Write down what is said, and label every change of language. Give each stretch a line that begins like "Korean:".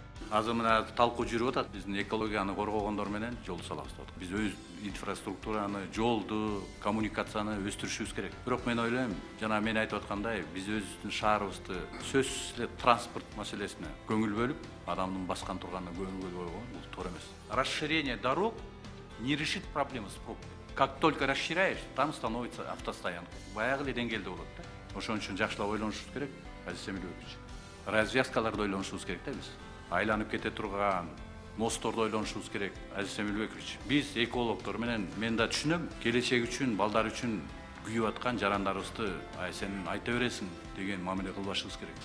Kyrgyz: Азыр мына талкуу жүрүп атат. Биздин экологияны коргогондор менен жол салабыз деп атат. Биз өз инфраструктураны, жолду, коммуникацияны өстүрүшүбүз керек. Бирок мен ойлойм, жана мен айтып аткандай, биз өзүбүздүн шаарыбызды сөзсүз эле транспорт маселесине көңүл бөлүп, адамдын баскан турганына көңүл бөлүп койгон бул туура эмес.
Russian: Расширение дорог не решит проблему с пробкой. Как только расширяешь, там становится автостоянка.
Kyrgyz: Баягы эле деңгээлде болот да. Ошон үчүн жакшылап ойлонушубуз керек, Азиз Эмилбекович. Развязкаларды ойлонушубуз керек да биз. Айланып кете турган мостторду ойлонушубуз керек, Азиз Эмилбекович. Биз экологдор менен мен да түшүнөм, келечек үчүн, балдар үчүн күйүп аткан жарандарыбызды сен айта бересиң деген мамиле кылбашыбыз керек.